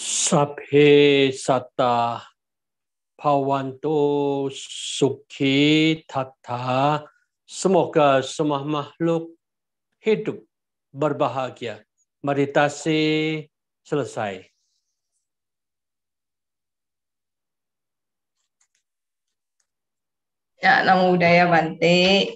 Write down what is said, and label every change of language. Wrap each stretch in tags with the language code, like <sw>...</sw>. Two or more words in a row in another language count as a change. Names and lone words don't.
<pi>Sabhe sata bhavanto sukhi tata.</pi> <id>Semoga semua makhluk hidup berbahagia. Meditasi selesai. Ya,</id> <pi>Namo Buddhaya Bante.</pi>